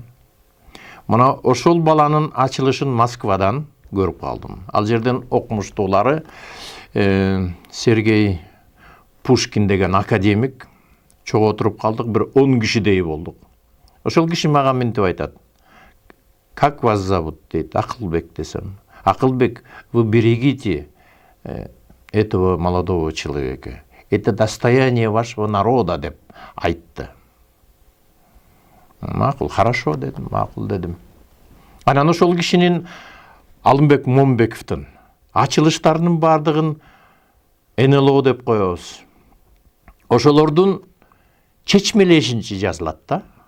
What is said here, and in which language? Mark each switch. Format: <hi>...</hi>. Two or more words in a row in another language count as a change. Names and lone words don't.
<ky>Мына ошол баланын ачылышын Москвадан көрүп калдым. Ал жерден окумуштуулары Сергей Пушкин деген академик чогуу отуруп калдык, бир 10 кишидей болдук. Ошол киши мага мынтип айтат.</ky> <ru>Как вас зовут дейт, Акылбек десем. Акылбек, вы берегите этого молодого человека. Это достояние вашего народа</ru> <ky>деп айтты. Макул, хорошо дедим, макул дедим. Анан ошол кишинин Алымбек Момбековдун ачылыштарынын бардыгын НЛО деп коебуз. Ошолордун чечмелешинчи жазылат да.</ky>